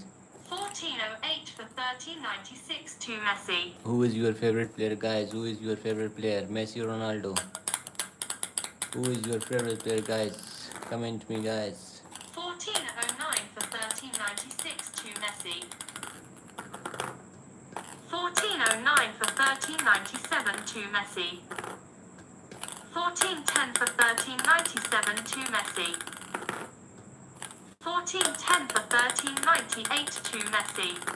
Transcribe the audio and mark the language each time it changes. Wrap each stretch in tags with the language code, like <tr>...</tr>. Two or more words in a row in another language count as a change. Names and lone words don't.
<en>1408 for 1396 to Messi. Who is your favorite player guys? Who is your favorite player, Messi or Ronaldo? Who is your favorite player guys? Comment me guys. 1409 for 1396 to Messi. 1409 for 1397 to Messi. 1410 for 1397 to Messi. 1410 for 1398 to Messi.</en>